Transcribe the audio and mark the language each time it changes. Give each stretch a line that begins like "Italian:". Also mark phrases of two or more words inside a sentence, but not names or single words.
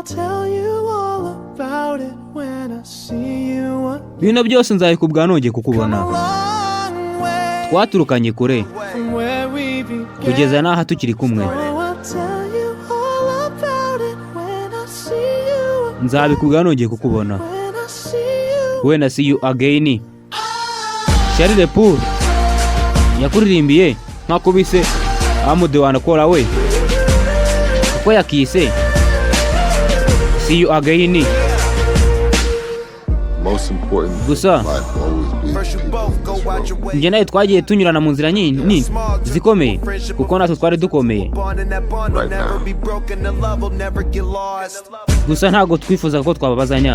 Kinyarwanda: Bino byose nzabikubwira nongeye kukubona. Twaturukanye kure kugeza naha tukiri kumwe. Nzabikubwira nongeye kukubona.
English: When I see you again.
Kinyarwanda: Puth yakuririmbiye nkakubise amude wanakora we. Uko yakise
English: see you again.
Kinyarwanda: Gusa njye nawe twagiye tunyurana mu nzira nyinshi zikomeye kuko natwe twari dukomeye. Gusa ntago twifuza ko twababazanya.